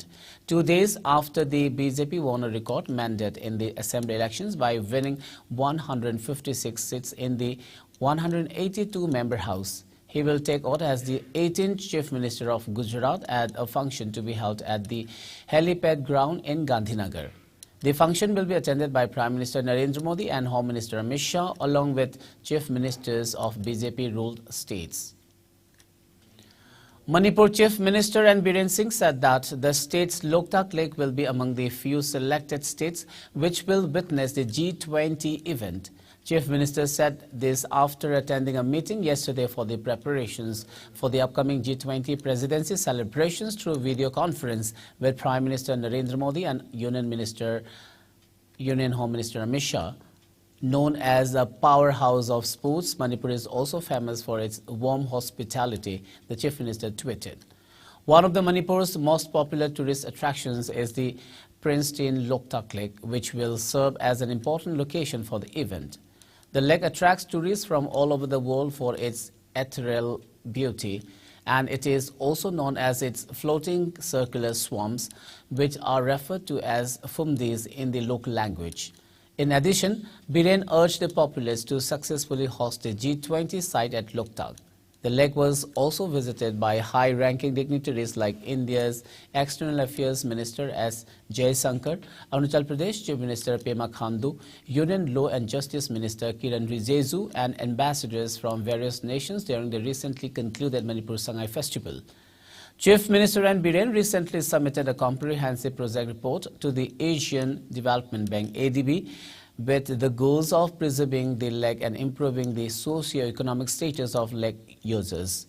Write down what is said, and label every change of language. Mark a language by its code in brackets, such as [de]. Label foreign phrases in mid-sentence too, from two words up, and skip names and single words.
[en] 2 days after the BJP won a record mandate in the assembly elections by winning 156 seats in the 182-member House. He will take oath as the 18th Chief Minister of Gujarat at a function to be held at the helipad ground in Gandhinagar. The function will be attended by Prime Minister Narendra Modi and Home Minister Amit Shah, along with Chief Ministers of BJP-ruled states. Manipur Chief Minister N. Biren Singh said that the state's Loktak Lake will be among the few selected states which will witness the G20 event. Chief Minister said this after attending a meeting yesterday for the preparations for the upcoming G20 presidency celebrations through video conference with Prime Minister Narendra Modi and Union Home Minister Amit Shah. Known as a powerhouse of sports, Manipur is also famous for its warm hospitality, the Chief Minister tweeted. One of the Manipur's most popular tourist attractions is the pristine Loktak Lake, which will serve as an important location for the event. The lake attracts tourists from all over the world for its ethereal beauty, and it is also known as its floating circular swamps, which are referred to as fumdis in the local language. In addition, Biren urged the populace to successfully host the G20 site at Loktak. The lake was also visited by high-ranking dignitaries like India's External Affairs Minister S. Jaishankar, Arunachal Pradesh Chief Minister Pema Khandu, Union Law and Justice Minister Kiran Rijiju, and ambassadors from various nations during the recently concluded Manipur Sangai Festival. Chief Minister N. Biren recently submitted a comprehensive project report to the Asian Development Bank (ADB) with the goals of preserving the lake and improving the socio-economic status of lake users.